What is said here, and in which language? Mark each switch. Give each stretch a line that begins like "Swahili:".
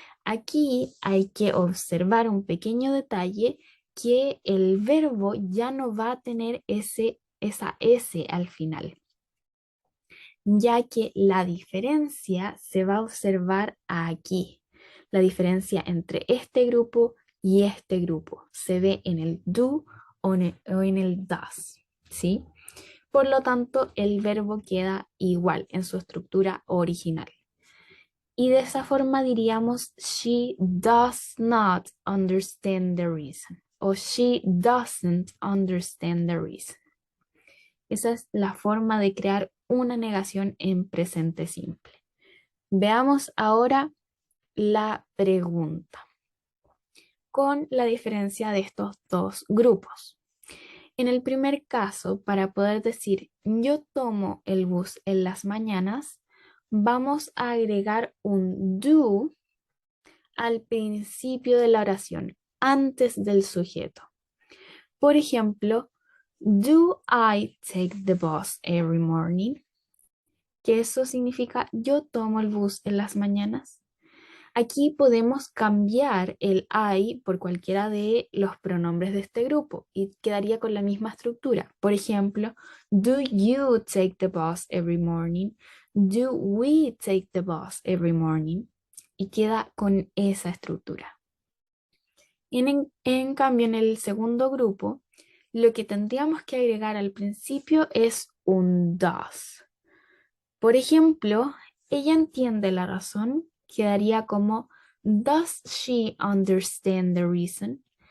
Spanish: Aquí hay que observar un pequeño detalle, que el verbo ya no va a tener esa S al final, ya que la diferencia se va a observar aquí. La diferencia entre este grupo y este grupo se ve en el do o en el does, ¿sí? Por lo tanto, el verbo queda igual en su estructura original. Y de esa forma diríamos
English: she does not understand the reason o she doesn't understand the reason.
Spanish: Esa es la forma de crear una negación en presente simple. Veamos ahora la pregunta con la diferencia de estos dos grupos. En el primer caso, para poder decir yo tomo el bus en las mañanas, vamos a agregar un do al principio de la oración, antes del sujeto. Por ejemplo,
English: do I take the bus every morning?
Spanish: Que eso significa yo tomo el bus en las mañanas. Aquí podemos cambiar el I por cualquiera de los pronombres de este grupo y quedaría con la misma estructura. Por ejemplo,
English: do you take the bus every morning? Do we take the bus every morning?
Spanish: Y queda con esa estructura. En cambio, en el segundo grupo, lo que tendríamos que agregar al principio es un does. Por ejemplo, ella entiende la razón, quedaría como
English: does she understand the reason?